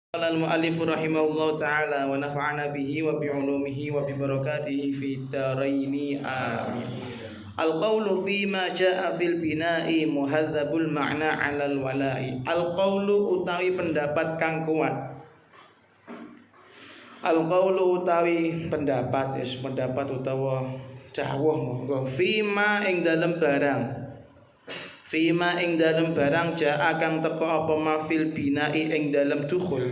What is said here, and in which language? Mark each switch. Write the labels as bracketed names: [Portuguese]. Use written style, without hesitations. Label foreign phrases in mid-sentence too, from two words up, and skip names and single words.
[Arabic] قال المؤلف رحمه الله تعالى ونفعنا به وبعلومه وببركاته في الدارين آمين. القول فيما جاء في البناء مهذب المعنى على الولاء. [Javanese] Al-qawlu utawi pendapat kang kuat. Al-qawlu utawi pendapat, pendapat utawa dawuh monggo fima ing dalem barang. Fima ing dalem barang jaa kang teko apa [Arabic] ما في البناء [Javanese] ing dalem dukhul.